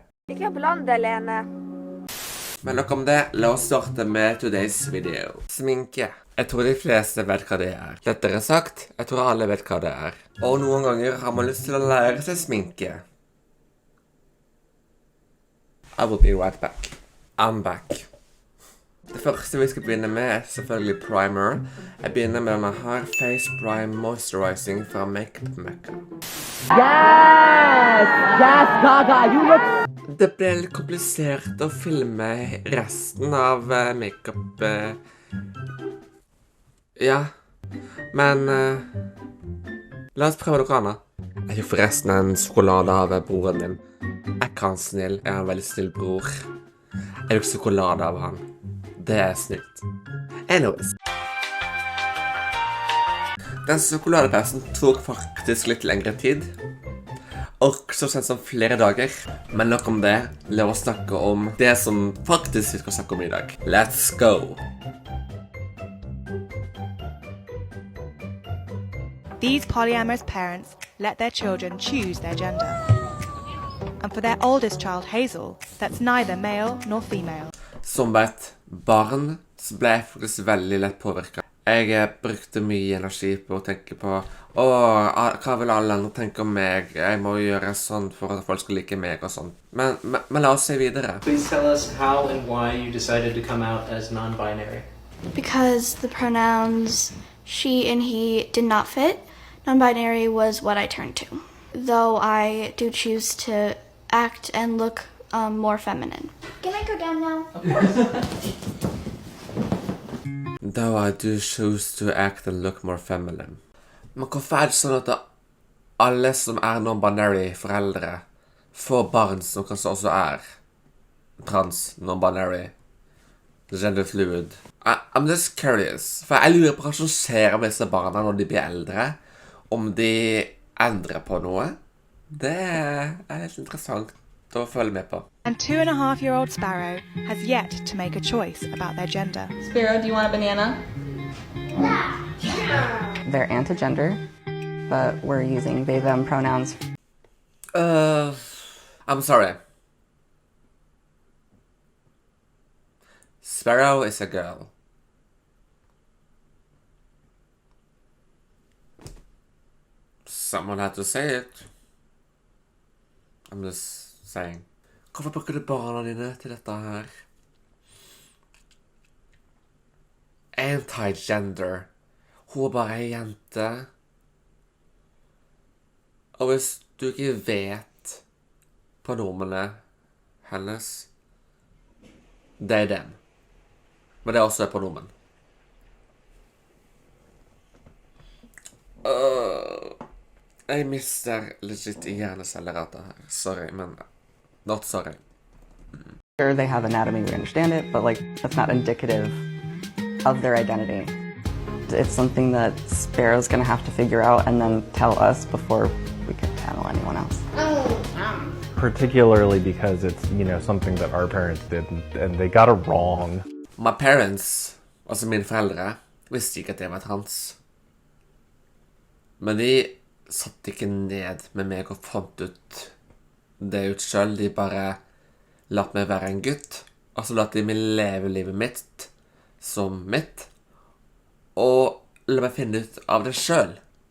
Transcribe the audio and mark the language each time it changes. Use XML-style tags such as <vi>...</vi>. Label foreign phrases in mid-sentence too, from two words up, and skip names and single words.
<no>Ikke på landet, Lene. Men nok om det, la oss starte med</no> <en>today's video.</en> <no>Sminke. Jeg tror de fleste vet hva det er. Lettere sagt, jeg tror alle vet hva det er. Og noen ganger har man lyst til å lære seg sminke.</no> <en>I will be right back. I'm back.</en> <no>Det første vi skal begynne med er selvfølgelig primer. Jeg begynner med denne her Face Prime Moisturizing fra Makeup Mecca.</no> <en>Yes! Yes, Gaga, you look...</en> <no>Det ble litt komplisert å filme resten av makeup... Ja. Men... la oss prøve noe annet. Jeg fikk forresten en sjokolade av broren min. Jeg er han snill. Jeg er en veldig snill bror. Jeg fikk sjokolade av han. Det er snilt. Anyways. Den sjokoladepeisen tok faktisk litt lengre tid. Og så sent som flere dager. Men nok om det. La oss snakke om det som faktisk vi skal snakke om i dag.</no> <en>Let's go! These polyamorous parents let their children choose their gender. And for their oldest child, Hazel, that's neither male nor female.</en> <no>Som vet, barn så ble jeg faktisk veldig lett påvirket. Jeg brukte mye energi på å tenke på hva vil alle andre tenke om meg? Jeg må gjøre sånn for at folk skal like meg og sånn. Men la oss se videre.</no> <en>Please tell us how and why you decided to come out as non-binary. Because the pronouns she and he did not fit. Non-binary was what I turned to. Though I do choose to act and look more feminine. Can I go down now? Of course. Though I do choose to act and look more feminine.</en> <no>Men hvorfor er det sånn at alle som er non-binary foreldre får barn som kanskje også er trans,</no> <en>non-binary, gender fluid? I'm just curious.</en> <no>For jeg lurer på hva som skjer med disse barna når de blir eldre. Om de endrer på noe. Det er litt interessant å følge med på.</no> <en>And 2.5-year-old Sparrow has yet to make a choice about their gender. Sparrow, do you want a banana? They're anti-gender, but we're using they, them pronouns. I'm sorry. Sparrow is a girl. Someone had to say it. I'm just saying.</en> <no>Hvorfor bruker du barna dine til dette her? Anti-gender. Hun er bare en jente. Og hvis du ikke vet pronomene hennes, det er dem. Men det er også et pronomen. Jeg mister legit hjerneceller av det her.</no> <en>Sorry, men not sorry. Sure, they have anatomy, we understand it, but like that's not indicative of their identity. It's something that Sparrow's gonna have to figure out and then tell us before we can tell anyone else. Particularly because it's, you know, something that our parents did and they got it wrong. My parents,</en> <no>altså mine foreldre, visste ikke at jeg var trans. Men de satt ikke ned med meg og fant ut det ut selv. De bare latt meg være en gutt, og så latt de meg leve livet mitt som mitt, og la meg finne ut av det selv.</no>